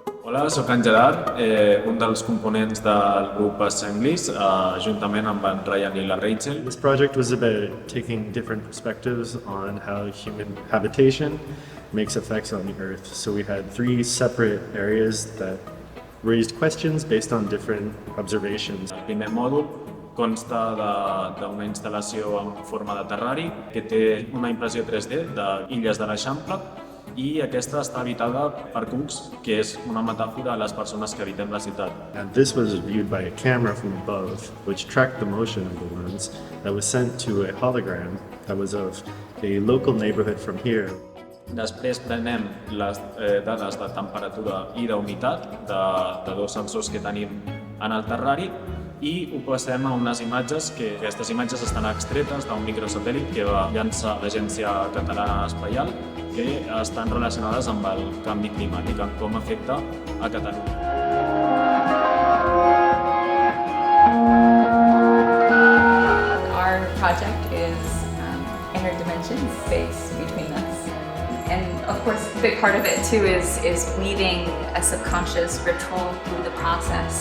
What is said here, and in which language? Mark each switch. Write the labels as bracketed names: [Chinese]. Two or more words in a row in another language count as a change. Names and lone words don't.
[Catalan] Hola, soc en Gerard, un dels components del grup Assemblies, juntament amb en Ryan i la Rachel. [English] This project was about taking different perspectives on how human habitation makes effects on the Earth. So we had 3 separate areas that raised questions based on different observations. [Catalan] El primer mòdul consta d'una instal·lació en forma de terrari que té una impressió 3D d'illes de l'Eixample i aquesta està habitada per cucs, que és una metàfora a les persones que habitem la ciutat. [English] And this was viewed by a camera from above, which tracked the motion of the lens that was sent to a hologram that was of a local neighborhood from here. [Catalan] Després prenem les dades de temperatura i d'humitat de 2 sensors que tenim en el terrari i ho passem a unes imatges que aquestes imatges estan extretes d'un microsatèl·lit que va llançar l'Agència Catalana Espacial que estan relacionades amb el canvi climàtic, amb com afecta a Catalunya. [English] Our project is interdimension space between us. And of course, a big part of it too is weaving a subconscious ritual through the process.